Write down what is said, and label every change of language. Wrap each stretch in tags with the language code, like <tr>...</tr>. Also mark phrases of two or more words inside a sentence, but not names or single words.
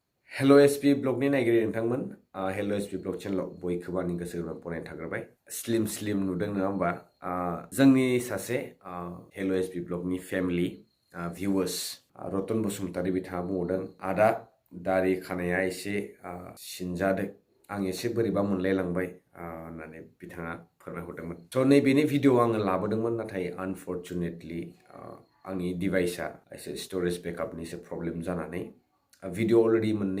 <brx>Hello SP blog ni naigiri nोंथांमोन Hello SP blog channel बयखौबो आंनि गोसो गोरबोनिफ्राय बरायना थाग्रोबाय स्लिम नुदों नङा होमबा जोंनि सासे Hello SP blog नि</brx> <en>family viewers</en> <brx>रतन बसुमतारी बिथाङा बुंदों आदा दारि खानाया एसे सिनजादों आं एसे बोरैबा मोनलायलांबाय होननानै बिथाङा फोरमायहरदोंमोन स' नैबेनि भिडिअ आङो लाबोदोंमोन नाथाय अनफर्चुनेटलि आंनि डिभाइसआ एसे</brx> <en>storage backupni</en> <brx>एसे प्रब्लेम जानानै</brx> <en>video already</en>